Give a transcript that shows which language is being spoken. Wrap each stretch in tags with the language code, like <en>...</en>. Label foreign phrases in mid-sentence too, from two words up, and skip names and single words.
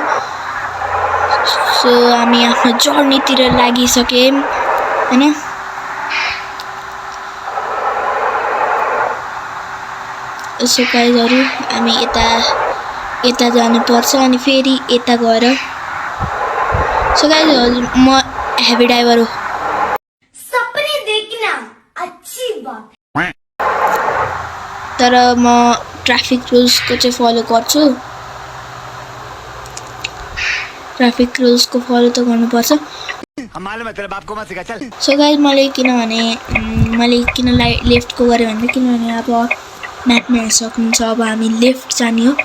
<en>So</en> <ne>हामी आफ्नो जर्नीतिर लागिसक्यौं हैन.</ne> <en>So guysहरु</en> <ne>हामी यता जानुपर्छ अनि फेरि यता गएर.</ne> <en>So guys</en> <ne>म</ne> <en>heavy driver</en> <ne>हो.</ne> <hi>सपने देखना अच्छी बात,</hi> <ne>तर म</ne> <en>traffic rulesको</en> <ne>चाहिँ फलो गर्छु.</ne> <en>traffic rulesको</en> <ne>फलो त गर्नुपर्छ.</ne> <en>So guys</en> <ne>मैले किन लेफ्टको गरेँ भने किनभने अब म्यापमा हेर्न सक्नुहुन्छ अब हामी लेफ्ट जाने हो.</ne>